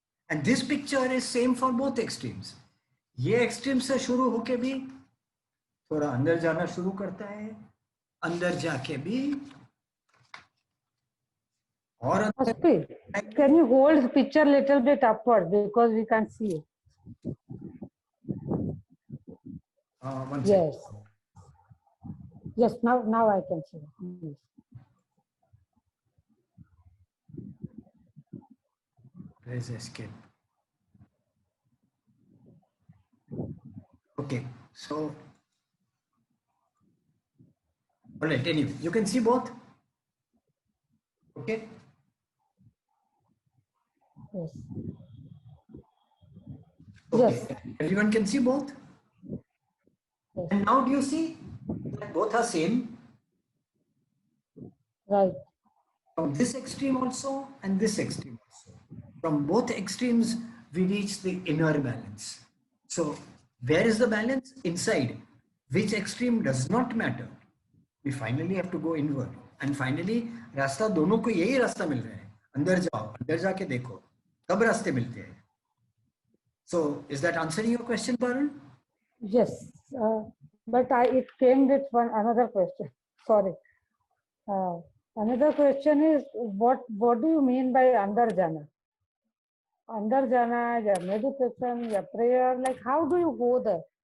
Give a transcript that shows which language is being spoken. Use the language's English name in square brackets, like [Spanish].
[English] And this picture is same for both extremes. [Hindi] ये extreme से शुरू होके भी थोड़ा अंदर जाना शुरू करता है, अंदर जाके भी और [English] Aspi, can you hold the picture little bit upward because we can't see it? one Yes. second. Yes, now I can see it. Yes. There's escape. Okay, so all right, anyway, you can see both. Okay. Yes. Okay. Yes. Everyone can see both. Yes. And now do you see that both are same? Right. From this extreme also and this extreme also. From both extremes, we reach the inner balance. So where is the balance? Inside. Which extreme does not matter. We finally have to go inward. And finally, [Hindi] रास्ता दोनों को यही रास्ता मिल रहा है. अंदर जाओ, अंदर जाके देखो, कब रास्ते मिलते हैं. [English] So is that answering your question, Parul? Yes. But it came with another question. Sorry. Another question is what do you mean by andar jana? Andar jana, ya meditation, ya prayer, like how do you go there?